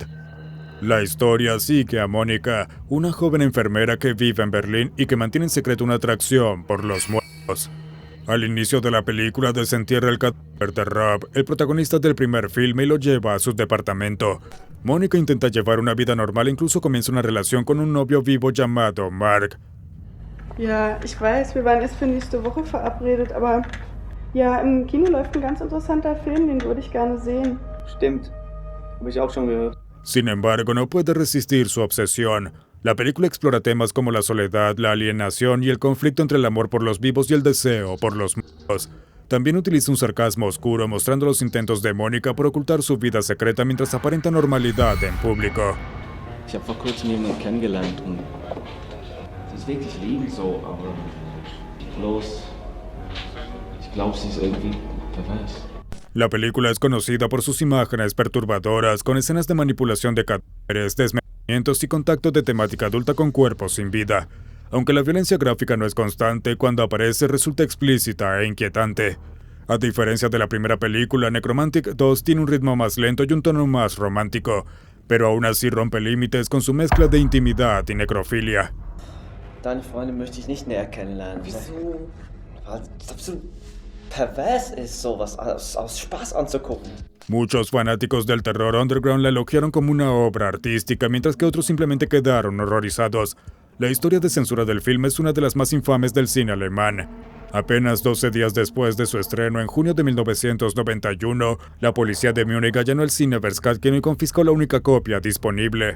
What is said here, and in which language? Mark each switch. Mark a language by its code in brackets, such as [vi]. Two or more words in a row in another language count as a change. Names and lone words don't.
[es] La historia sigue a Mónica, una joven enfermera que vive en Berlín y que mantiene en secreto una atracción por los muertos. Al inicio de la película desentierra el cadáver de Rob, el protagonista del primer filme, y lo lleva a su departamento. Mónica intenta llevar una vida normal e incluso comienza una relación con un novio vivo llamado Mark. [de] Ja, ich weiß, wir waren erst für nächste Woche verabredet, aber ja, im Kino läuft ein ganz interessanter Film, den würde ich gerne sehen. Stimmt, habe ich auch schon gehört. [es] Sin embargo, no puede resistir su obsesión. La película explora temas como la soledad, la alienación y el conflicto entre el amor por los vivos y el deseo por los muertos. También utiliza un sarcasmo oscuro mostrando los intentos de Mónica por ocultar su vida secreta mientras aparenta normalidad en público. [de] Ich habe vor kurzem jemanden kennengelernt und sie ist wirklich liebend so, aber bloß ich glaube, sie ist irgendwie pervers. [es] La película es conocida por sus imágenes perturbadoras, con escenas de manipulación de cadáveres, desmembramientos y contacto de temática adulta con cuerpos sin vida. Aunque la violencia gráfica no es constante, cuando aparece resulta explícita e inquietante. A diferencia de la primera película, Necromantic 2 tiene un ritmo más lento y un tono más romántico, pero aún así rompe límites con su mezcla de intimidad y necrofilia. [de] Deine Freundin möchte ich nicht näher kennenlernen. Wieso? Weil es absolut pervers ist, sowas aus Spaß anzugucken. [es] Muchos fanáticos del terror underground la elogiaron como una obra artística, mientras que otros simplemente quedaron horrorizados. La historia de censura del filme es una de las más infames del cine alemán. Apenas 12 días después de su estreno, en junio de 1991, la policía de Múnich allanó el cine Verskatken y confiscó la única copia disponible.